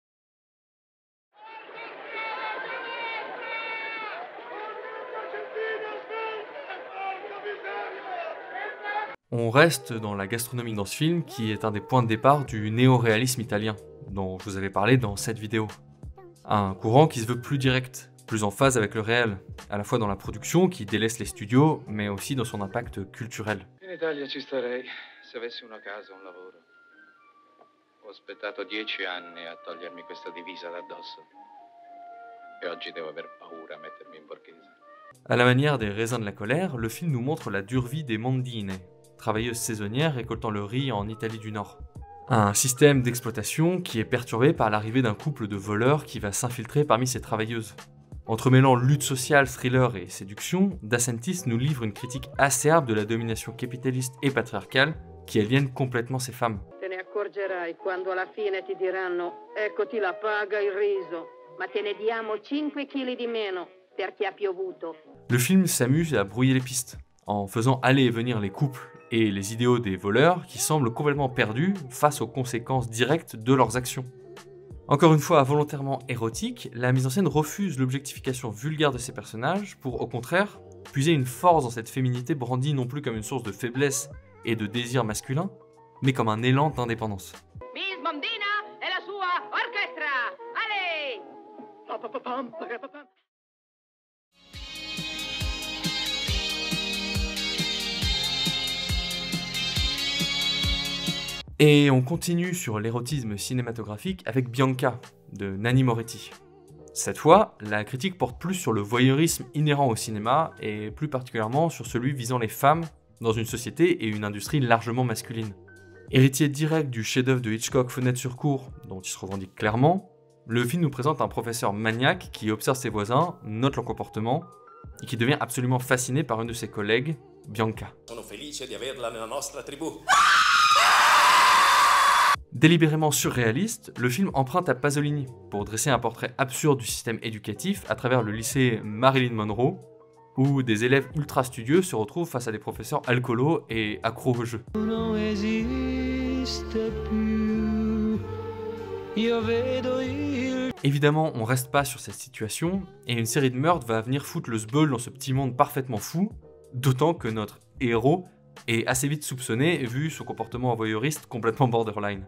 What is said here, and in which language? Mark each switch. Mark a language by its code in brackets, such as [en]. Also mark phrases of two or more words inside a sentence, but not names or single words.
[fr] On reste dans la gastronomie dans ce film, qui est un des points de départ du néo-réalisme italien, dont je vous avais parlé dans cette vidéo. Un courant qui se veut plus direct, plus en phase avec le réel, à la fois dans la production qui délaisse les studios, mais aussi dans son impact culturel. [it] In Italia ci starei se avessi una casa, un lavoro. Ho aspettato 10 anni a togliermi questa divisa d'addosso. E oggi devo aver paura a mettermi in borghese. [fr] À la manière des raisins de la colère, le film nous montre la dure vie des mondine, travailleuses saisonnières récoltant le riz en Italie du Nord. Un système d'exploitation qui est perturbé par l'arrivée d'un couple de voleurs qui va s'infiltrer parmi ces travailleuses. Entremêlant lutte sociale, thriller et séduction, Dassentis nous livre une critique acerbe de la domination capitaliste et patriarcale qui aliène complètement ces femmes. [it] Te ne accorgerai quando alla fine ti diranno eccoti la paga, il riso, ma te ne diamo 5 kg di meno perché ha piovuto. [fr] Le film s'amuse à brouiller les pistes, en faisant aller et venir les couples et les idéaux des voleurs qui semblent complètement perdus face aux conséquences directes de leurs actions. Encore une fois volontairement érotique, la mise en scène refuse l'objectification vulgaire de ces personnages pour, au contraire, puiser une force dans cette féminité brandie non plus comme une source de faiblesse et de désir masculin, mais comme un élan d'indépendance. [it] Miss Bambina e la sua orchestra! [fr] Allez! Et on continue sur l'érotisme cinématographique avec Bianca, de Nanni Moretti. Cette fois, la critique porte plus sur le voyeurisme inhérent au cinéma, et plus particulièrement sur celui visant les femmes dans une société et une industrie largement masculine. Héritier direct du chef-d'œuvre de Hitchcock Fenêtre sur cour, dont il se revendique clairement, le film nous présente un professeur maniaque qui observe ses voisins, note leur comportement, et qui devient absolument fasciné par une de ses collègues, Bianca. [it] Sono felice di averla nella nostra tribù. [fr] Délibérément surréaliste, le film emprunte à Pasolini pour dresser un portrait absurde du système éducatif à travers le lycée Marilyn Monroe, où des élèves ultra studieux se retrouvent face à des professeurs alcoolos et accros au jeu. Évidemment, on reste pas sur cette situation, et une série de meurtres va venir foutre le sbeul dans ce petit monde parfaitement fou, d'autant que notre héros est assez vite soupçonné vu son comportement voyeuriste complètement borderline.